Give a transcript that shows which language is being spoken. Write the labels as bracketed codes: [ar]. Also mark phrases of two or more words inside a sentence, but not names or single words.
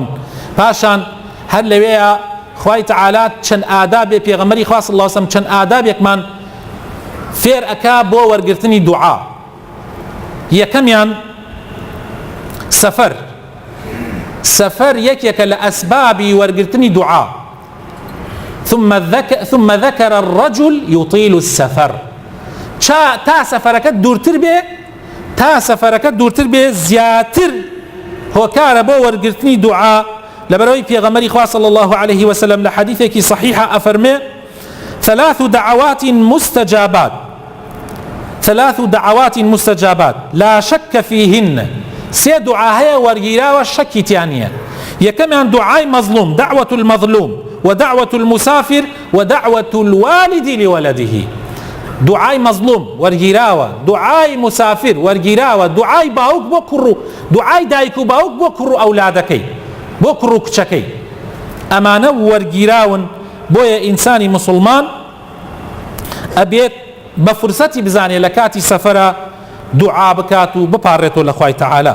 [ckb] پاشان هەر لەوەیە خوای تەعالا چەند ئادابێ پێغەمبەری خوا [ar] صلی الله علیه وسلم [ckb] چەند ئادابێکمان فێر ئەکا بۆ وەرگرتنی دوعا. یەکەمیان سەفەر یەکێکە لە ئەسبابی وەرگرتنی دوعا. [ar] ثم ذكر الرجل يطيل السفر. [ckb] تا سەفەرەکەت دوورتر بێ زیاتر هۆکارە بۆ وەرگرتنی دوعا. لەبەرەوەی پێغەمبەری خوا [ar] صلی الله عليه وسلم [ckb] لە حەدیثێکی صحیحە ئەفەرمێ [ar] ثلاث دعوات مستجابات لا شك فيهن. [ckb] سێ دوعا هەیە وەرگیراوە شەکی تیان نییە. یەکەمیان دوعای مەظلوم، [ar] دعوة المظلوم ودعوة المسافر ودعوة الوالد لولده. [ckb] دوعای مەظلوم وەرگیراوە، دوعای مسافر وەرگیراوە، دوعای باوک بۆ کوڕ و دوعای دایک و باوک بۆ کوڕ و ئەولادەکەی، بۆ کوڕ و کچەکەی. ئەمانە وەرگیراون. بۆیە ئینسانی مسلمان ئەبێت بە فرسەتی بزانێ لە کاتی سەفەرە دوعا بکات و بپارڕێتەوە لە خوای تەعالا.